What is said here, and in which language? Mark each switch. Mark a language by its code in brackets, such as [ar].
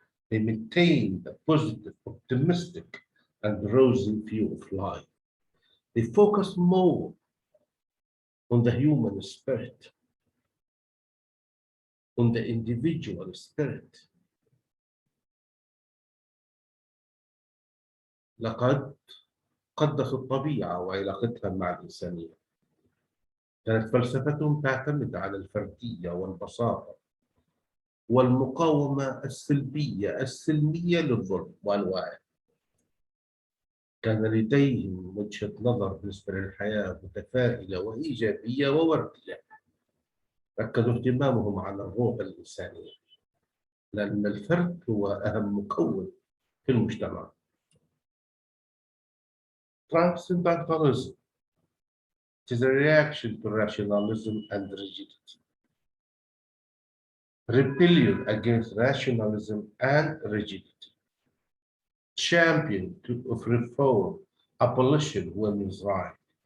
[en] They maintained a positive, optimistic, and rosy view of life. They focus more on the human spirit, on the individual spirit. [ar] لقد قدسوا الطبيعة وعلاقتها مع الإنسانية. كانت فلسفتهم تعتمد على الفردية والبساطة والمقاومة السلمية للظلم وأنواعه. كان لديهم وجهة نظر بالنسبة للحياة متفائلة وإيجابية ووردية. ركزوا اهتمامهم على الروح الإنسانية، لأن الفرد هو أهم مكون في المجتمع. [en] Transcendentalism is a reaction to rationalism and rigidity. Rebellion against rationalism and rigidity. Champion of reform, abolition, women's rights.